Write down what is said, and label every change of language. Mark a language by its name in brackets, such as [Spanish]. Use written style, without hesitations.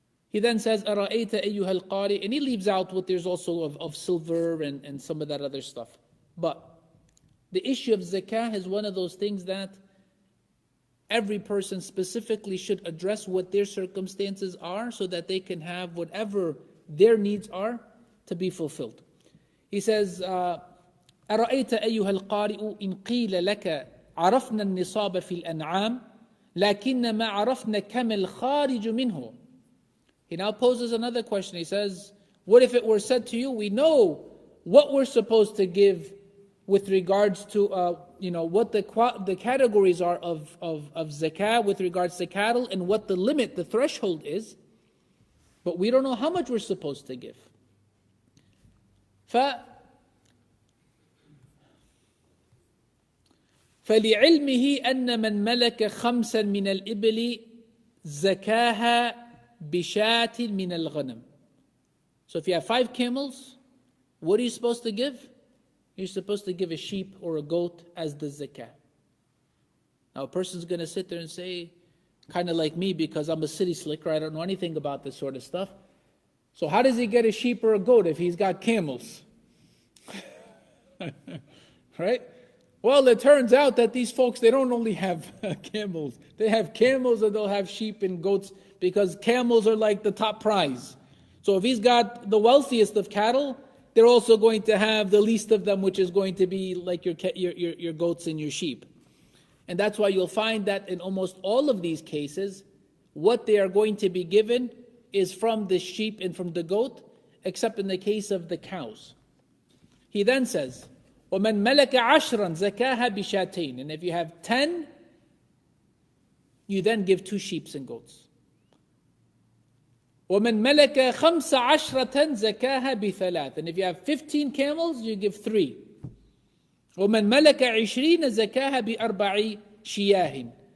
[English] He then says, [Arabic] أَرَأَيْتَ أَيُّهَا الْقَارِئ. [English] And he leaves out what there's also of silver and some of that other stuff. But the issue of zakah is one of those things that every person specifically should address what their circumstances are so that they can have whatever their needs are to be fulfilled. He says, [Arabic] أرأيت أيها القارئ إن قيل لك عرفنا النصاب في الأنعام لكن ما عرفنا كم الخارج منه. [English] He now poses another question. He says, what if it were said to you, we know what we're supposed to give with regards to what the categories are of zakah with regards to cattle and what the limit, the threshold is, but we don't know how much we're supposed to give. [Arabic] فلعلمه أن من ملك خمسا من الإبل زكاها بشاة من الغنم. [English] So if you have 5 camels, what are you supposed to give? You're supposed to give a sheep or a goat as the zakah. Now a person's going to sit there and say, kind of like me, because I'm a city slicker, I don't know anything about this sort of stuff. So how does he get a sheep or a goat if he's got camels? Right? Well, it turns out that these folks, they don't only have camels. They have camels and they'll have sheep and goats because camels are like the top prize. So if he's got the wealthiest of cattle, they're also going to have the least of them, which is going to be like your goats and your sheep. And that's why you'll find that in almost all of these cases, what they are going to be given is from the sheep and from the goat, except in the case of the cows. He then says, [Arabic] وَمَنْ مَلَكَ عَشْرًا زَكَاهَا بِشَاتَيْنِ. [English] And if you have 10, you then give 2 sheep and goats. [Arabic] وَمَنْ مَلَكَ خَمْسَ عَشْرَةً زَكَاهَا بِثَلَاثٍ. [English] And if you have 15 camels, you give 3. [Arabic] وَمَنْ مَلَكَ 20 زَكَاهَا بِأَرْبَعِ شِيَاهٍ.